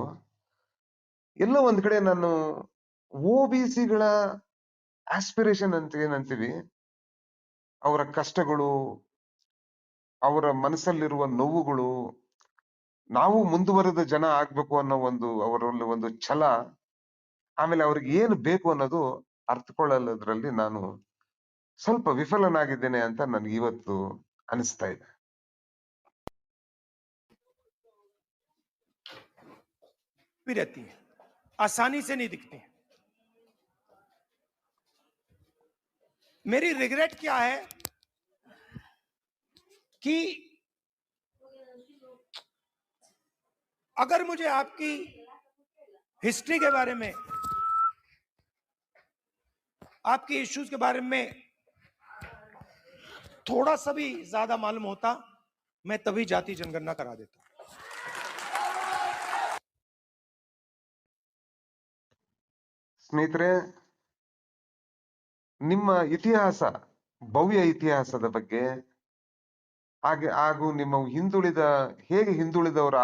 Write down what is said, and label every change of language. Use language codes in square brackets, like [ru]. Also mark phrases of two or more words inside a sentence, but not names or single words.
[kn] ಎಲ್ಲೋ ಒಂದ್ ಕಡೆ ನಾನು OBCಗಳ ಆಸ್ಪಿರೇಷನ್ ಅಂತ ಏನಂತೀವಿ, ಅವರ ಕಷ್ಟಗಳು, ಅವರ ಮನಸ್ಸಲ್ಲಿರುವ ನೋವುಗಳು, ನಾವು ಮುಂದುವರೆದ ಜನ ಆಗ್ಬೇಕು ಅನ್ನೋ ಒಂದು ಅವರಲ್ಲಿ ಒಂದು ಛಲ, ಆಮೇಲೆ ಅವ್ರಿಗೆ ಏನು ಬೇಕು ಅನ್ನೋದು ಅರ್ಥಕೊಳ್ಳೋದ್ರಲ್ಲಿ ನಾನು ಸ್ವಲ್ಪ ವಿಫಲನಾಗಿದ್ದೇನೆ ಅಂತ ನನ್ಗೆ ಇವತ್ತು ಅನಿಸ್ತಾ ಇದೆ. [hi] भी रहती है, आसानी से नहीं दिखती। मेरी रिग्रेट क्या है कि अगर मुझे आपकी हिस्ट्री के बारे में, आपके इश्यूज के बारे में थोड़ा सा भी ज्यादा मालूम होता, मैं तभी जाति जनगणना करा देता। [kn] ಸ್ನೇಹಿತರೆ, ನಿಮ್ಮ ಇತಿಹಾಸ, ಭವ್ಯ ಇತಿಹಾಸದ ಬಗ್ಗೆ, ಹಾಗೆ ಹಾಗೂ ನಿಮ್ಮ ಹೇಗೆ ಹಿಂದುಳಿದವರು